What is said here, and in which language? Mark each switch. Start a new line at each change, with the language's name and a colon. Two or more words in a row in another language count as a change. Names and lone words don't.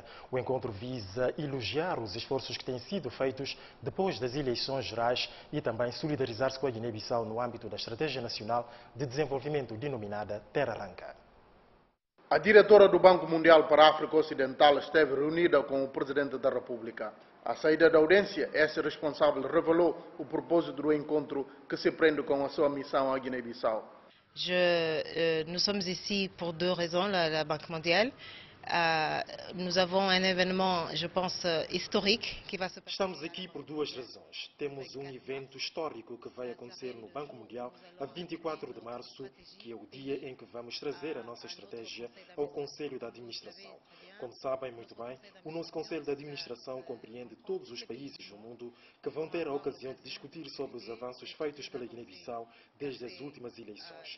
Portuguese: O encontro visa elogiar os esforços que têm sido feitos depois das eleições gerais e também solidarizar-se com a Guiné-Bissau no âmbito da Estratégia Nacional de Desenvolvimento denominada Terra Arranca. A diretora do Banco Mundial para a África Ocidental esteve reunida com o Presidente da República. À saída da audiência, esse responsável revelou o propósito do encontro que se prende com a sua missão à Guiné-Bissau.
French: Nous sommes ici pour deux raisons, la Banque mondiale. Nous avons un événement, je pense, historique qui va se passer.
Portuguese: Estamos aqui por duas razões. Temos um evento histórico que vai acontecer no Banco Mundial a 24 de março, que é o dia em que vamos trazer a nossa estratégia ao Conselho da Administração. Como sabem muito bem, o nosso Conselho de Administração compreende todos os países do mundo que vão ter a ocasião de discutir sobre os avanços feitos pela Guiné-Bissau desde as últimas eleições.